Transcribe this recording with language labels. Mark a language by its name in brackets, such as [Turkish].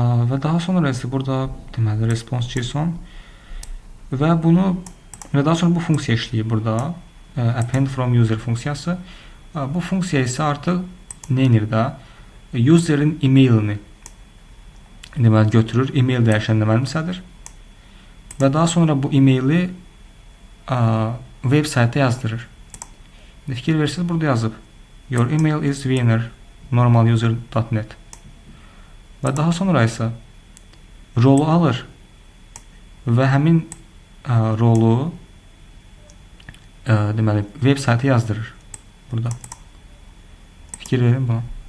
[Azerbaijani] Və daha sonra isə burada deməli response JSON və daha sonra bu funksiya işləyir burada. Append from user funksiyası. Bu funksiya isə artıq nə edir də? Userin e-mailini deməli götürür, e-mail dəyişənini mənimsədir. Və daha sonra bu e-maili web saytda yazdırır. Fikir versiniz burada yazıb. [English] Your email is winner normaluser.net. [Azerbaijani] Və daha sonra isə rolu alır və həmin rolu deməli web saytı yazdırır. Burada. Fikir verin buna.